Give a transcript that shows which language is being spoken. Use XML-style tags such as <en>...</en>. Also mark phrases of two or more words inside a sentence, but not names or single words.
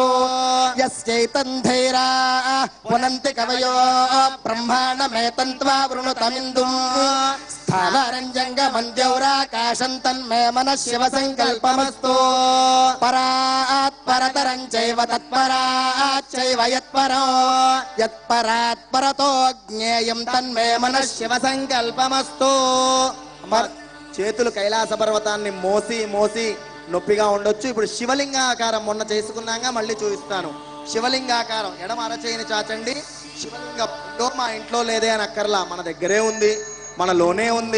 <sa>यस्यैतं धीराः पुनन्ति कवयो ब्रह्माण्डमेतन्त्वा वृणुतमिन्दुं स्थावरञ्जङ्गमं द्यौराकाशं तन्मे मनः शिव संकल्पमस्तु परात् परतरं चैव तत्परात् चैव यत्परो यत्परात् परतो ज्ञेयं तन्मे मनः शिव संकल्पमस्तु</sa> <te>చేతులు కైలాస పర్వతాన్ని మోసి మోసి నొప్పిగా ఉండొచ్చు. ఇప్పుడు శివలింగాకారం మొన్న చేసుకున్నాగా మళ్ళీ చూపిస్తాను. శివలింగాకారం ఎడమ అరచేయిని చాచండి. శివలింగం మా ఇంట్లో లేదే అని అక్కర్లా, మన దగ్గరే ఉంది, మనలోనే ఉంది.</te>